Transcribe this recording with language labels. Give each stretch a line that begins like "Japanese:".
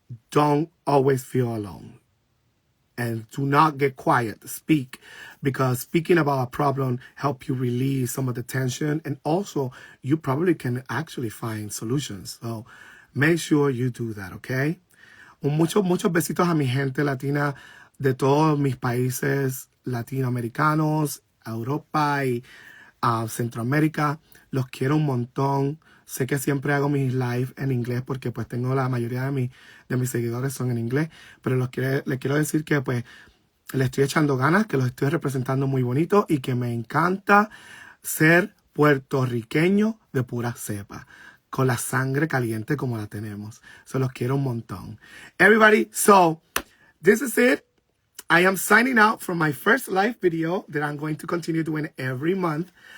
English: Don't always feel alone. And do not get quiet. Speak. Because speaking about a problem helps you release some of the tension. And also, you probably can actually find solutions. So make sure you do that, okay?
Spanish: Muchos besitos a mi gente latina de todos mis países latinoamericanos, Europa y Centroamérica. Los quiero un montón. Sé que siempre hago mis live en inglés porque pues tengo la mayoría de mis seguidores son en inglés. Pero les quiero decir que pues le estoy echando ganas, que los estoy representando muy bonito y que me encanta ser puertorriqueño de pura cepa. Con la sangre caliente como la tenemos.
English: So
Spanish: los quiero un montón.
English: Everybody, so this is it. I am signing out from my first live video that I'm going to continue doing every month.